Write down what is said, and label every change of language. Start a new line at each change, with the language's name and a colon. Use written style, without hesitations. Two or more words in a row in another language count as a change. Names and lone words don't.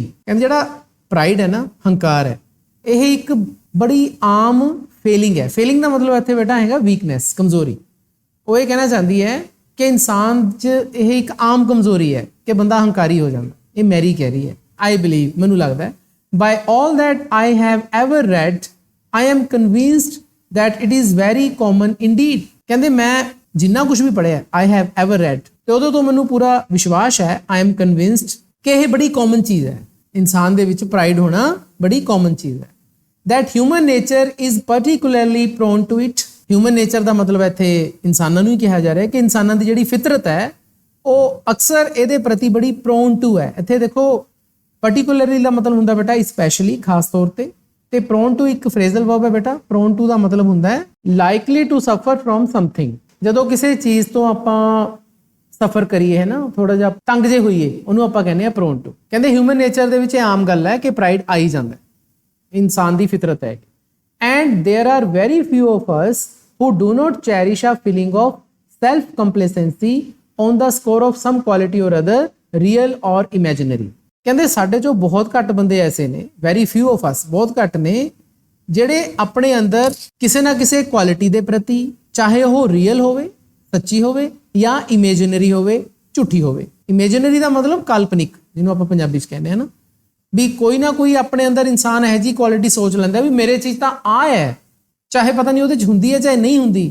Punjabi: ਕਹਿੰਦੇ ਜਿਹੜਾ ਪ੍ਰਾਈਡ ਹੈ ਨਾ, ਹੰਕਾਰ ਹੈ, ਇਹ ਇੱਕ ਬੜੀ ਆਮ ਫੀਲਿੰਗ ਹੈ। ਫੀਲਿੰਗ ਦਾ ਮਤਲਬ ਇੱਥੇ ਬੇਟਾ ਹੈਗਾ ਵੀਕਨੈਸ, ਕਮਜ਼ੋਰੀ। ਉਹ ਇਹ ਕਹਿਣਾ ਚਾਹੁੰਦੀ ਹੈ ਕਿ ਇਨਸਾਨ 'ਚ ਇਹ ਇੱਕ ਆਮ ਕਮਜ਼ੋਰੀ ਹੈ ਕਿ ਬੰਦਾ ਹੰਕਾਰੀ ਹੋ ਜਾਂਦਾ। ਇਹ ਮੈਰੀ ਕਹਿ ਰਹੀ ਹੈ।
English: I believe,
Punjabi: ਮੈਨੂੰ ਲੱਗਦਾ ਹੈ,
English: by all that I have ever read, I am convinced that it is very common indeed।
Punjabi: ਕਹਿੰਦੇ ਮੈਂ ਜਿੰਨਾ ਕੁਝ ਵੀ ਪੜ੍ਹਿਆ,
English: I have ever read,
Punjabi: ਤੇ ਉਹਦੇ ਤੋਂ ਮੈਨੂੰ ਪੂਰਾ ਵਿਸ਼ਵਾਸ ਹੈ,
English: I am convinced
Punjabi: ਕਿ ਇਹ ਬੜੀ ਕਾਮਨ ਚੀਜ਼ ਹੈ। ਇਨਸਾਨ ਦੇ ਵਿੱਚ ਪ੍ਰਾਈਡ ਹੋਣਾ ਬੜੀ ਕਾਮਨ ਚੀਜ਼ ਹੈ।
English: that human nature is particularly prone to it। human nature
Punjabi: ਦਾ ਮਤਲਬ ਇੱਥੇ ਇਨਸਾਨਾਂ ਨੂੰ ਹੀ ਕਿਹਾ ਜਾ ਰਿਹਾ ਕਿ ਇਨਸਾਨਾਂ ਦੀ ਜਿਹੜੀ ਫਿਤਰਤ ਹੈ ਉਹ ਅਕਸਰ ਇਹਦੇ ਪ੍ਰਤੀ ਬੜੀ
English: prone to
Punjabi: ਹੈ। ਇੱਥੇ ਦੇਖੋ particularly ਦਾ ਮਤਲਬ ਹੁੰਦਾ ਬੇਟਾ ਸਪੈਸ਼ਲੀ, ਖਾਸ ਤੌਰ ਤੇ
English: prone to
Punjabi: ਇੱਕ
English: phrasal verb
Punjabi: ਹੈ ਬੇਟਾ।
English: prone to
Punjabi: ਦਾ ਮਤਲਬ ਹੁੰਦਾ ਹੈ
English: likely to suffer from something.
Punjabi: ਜਦੋਂ ਕਿਸੇ ਚੀਜ਼ ਤੋਂ ਆਪਾਂ ਸਫਰ ਕਰੀਏ ਹੈ ਨਾ, ਥੋੜਾ ਜਿਹਾ ਤੰਗ ਜੇ ਹੋਈਏ, ਉਹਨੂੰ ਆਪਾਂ ਕਹਿੰਦੇ ਆ
English: prone to.
Punjabi: ਕਹਿੰਦੇ
English: human nature
Punjabi: ਦੇ ਵਿੱਚ ਇਹ ਆਮ ਗੱਲ ਹੈ ਕਿ ਪ੍ਰਾਈਡ ਆ ਹੀ ਜਾਂਦਾ, ਇਨਸਾਨ ਦੀ ਫਿਤਰਤ ਹੈ।
English: and there are very few of us who do not cherish a feeling of self complacency on the score of some quality or other, real or imaginary।
Punjabi: ਕਹਿੰਦੇ ਸਾਡੇ ਚੋਂ ਬਹੁਤ ਘੱਟ ਬੰਦੇ ਐਸੇ ਨੇ,
English: very few of us,
Punjabi: ਬਹੁਤ ਘੱਟ ਨੇ, ਜਿਹੜੇ ਆਪਣੇ ਅੰਦਰ ਕਿਸੇ ਨਾ ਕਿਸੇ ਕੁਆਲਿਟੀ ਦੇ ਪ੍ਰਤੀ, ਚਾਹੇ ਉਹ ਰੀਅਲ ਹੋਵੇ, ਸੱਚੀ ਹੋਵੇ, ਜਾਂ ਇਮੇਜਿਨਰੀ ਹੋਵੇ, ਝੂਠੀ ਹੋਵੇ। ਇਮੇਜਿਨਰੀ ਦਾ ਮਤਲਬ ਕਾਲਪਨਿਕ, ਜਿਹਨੂੰ ਆਪਾਂ ਪੰਜਾਬੀ 'ਚ ਕਹਿੰਦੇ ਹਾਂ ਨਾ, ਵੀ ਕੋਈ ਨਾ ਕੋਈ ਆਪਣੇ ਅੰਦਰ ਇਨਸਾਨ ਇਹੋ ਜਿਹੀ ਕੁਆਲਿਟੀ ਸੋਚ ਲੈਂਦਾ ਵੀ ਮੇਰੇ ਚੀਜ਼ ਤਾਂ ਆ ਹੈ, ਚਾਹੇ ਪਤਾ ਨਹੀਂ ਉਹਦੇ 'ਚ ਹੁੰਦੀ ਹੈ ਚਾਹੇ ਨਹੀਂ ਹੁੰਦੀ।